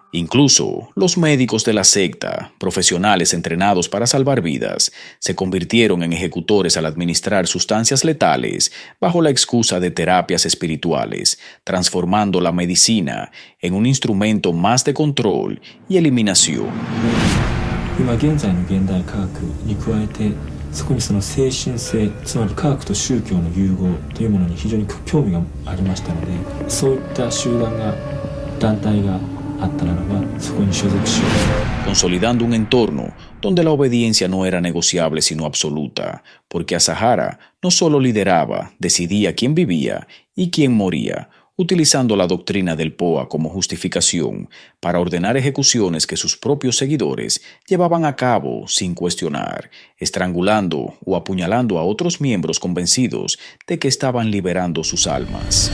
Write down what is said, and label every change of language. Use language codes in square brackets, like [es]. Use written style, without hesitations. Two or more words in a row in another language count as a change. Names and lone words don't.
[es] Incluso los médicos de la secta, profesionales entrenados para salvar vidas, se convirtieron en ejecutores al administrar sustancias letales bajo la excusa de terapias espirituales, transformando la medicina en un instrumento más de control y eliminación. [ja] 今現在の現代科学に加えて、そこにその精神性、つまり科学と宗教の融合というものに非常に興味がありましたので、そういった集団が、団体があったならば、そこに所属しよう。 [es] Consolidando un entorno donde la obediencia no era negociable sino absoluta, porque Asahara no solo lideraba, decidía quién vivía y quién moría, utilizando la doctrina del POA como justificación para ordenar ejecuciones que sus propios seguidores llevaban a cabo sin cuestionar, estrangulando o apuñalando a otros miembros convencidos de que estaban liberando sus almas.